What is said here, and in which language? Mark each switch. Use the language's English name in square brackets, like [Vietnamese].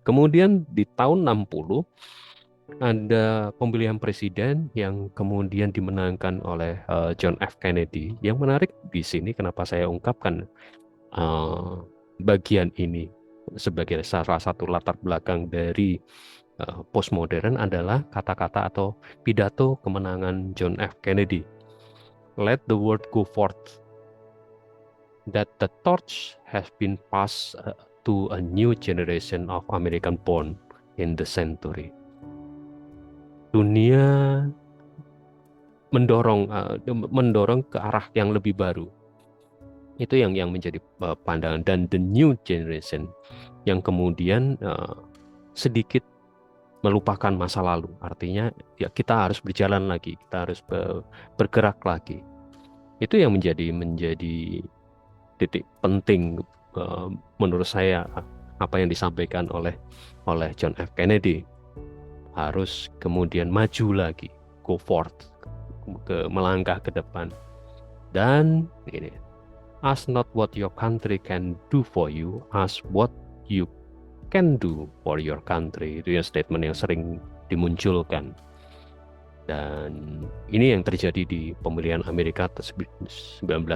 [Indonesian] Kemudian di tahun 60 ada pemilihan presiden yang kemudian dimenangkan oleh John F. Kennedy. Yang menarik di sini kenapa saya ungkapkan bagian ini sebagai salah satu latar belakang dari postmodern adalah kata-kata atau pidato kemenangan John F. [English] Kennedy. Let the world go forth. That the torch has been passed to a new generation of American born in the century. [Indonesian] Dunia mendorong ke arah yang lebih baru. Itu yang menjadi pandangan, dan [English] the new generation [Indonesian] yang kemudian sedikit melupakan masa lalu. Artinya ya kita harus berjalan lagi, kita harus bergerak lagi. Itu yang menjadi titik penting menurut saya apa yang disampaikan oleh John F. Kennedy. Harus kemudian maju lagi, [English] go forth, [Indonesian] melangkah ke depan. Dan ini, [English] ask not what your country can do for you, ask what you can do for your country. [Indonesian] Itu yang statement yang sering dimunculkan. Dan ini yang terjadi di pemilihan Amerika 1960.